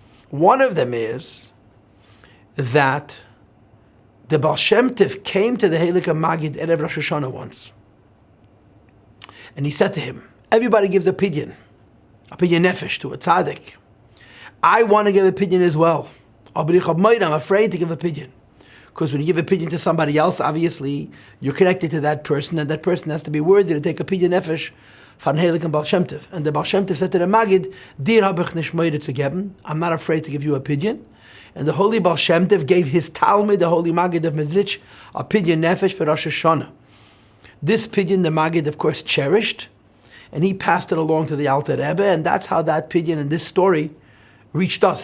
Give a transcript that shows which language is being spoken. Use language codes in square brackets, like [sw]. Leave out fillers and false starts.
[en] One of them is that the Baal Shem Tov came to the Heilige Maggid at Rosh Hashanah once, and he said to him, everybody gives a pidyon nefesh to a tzaddik. I want to give a pidyon as well. I'm afraid to give a pidyon. Because when you give a pidyon to somebody else, obviously, you're connected to that person, and that person has to be worthy to take a pidyon nefesh von Heilig and Baal Shem Tov. And the Baal Shem Tov said to the Maggid, [yi] Dir hab ich nicht moide zu geben. [en] I'm not afraid to give you a pidyon. And the Holy Baal Shem Tov gave his Talmud, the Holy Maggid of Mezritch, a pidyon nefesh for Rosh Hashanah. This pidyon the Maggid, of course, cherished, and he passed it along to the Alter Rebbe, and that's how that pidyon in this story reached us.